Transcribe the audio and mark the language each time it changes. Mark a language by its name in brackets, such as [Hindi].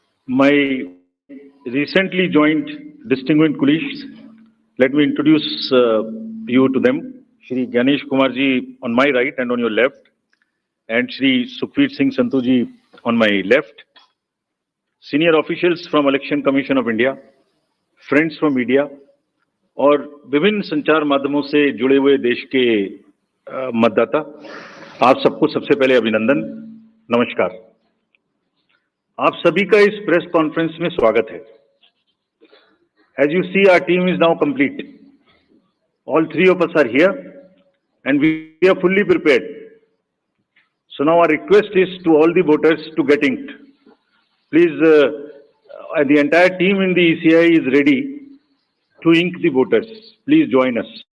[English] My recently joined distinguished colleagues, let me introduce you to them. Shri Ganesh Kumar ji on my right and on your left, and Shri Sukhveer Singh Santhu ji on my left. Senior officials from Election Commission of India, friends from media, [Hindi] और विभिन्न संचार माध्यमों से जुड़े हुए देश के मतदाता, आप सबको सबसे पहले अभिनंदन, नमस्कार। आप सभी का इस प्रेस कॉन्फ्रेंस में स्वागत है। [English] As you see, our team is now complete. All three of us are here and we are fully prepared. So now our request is to all the voters to get inked. Please, the entire team in the ECI is ready to ink the voters. Please join us.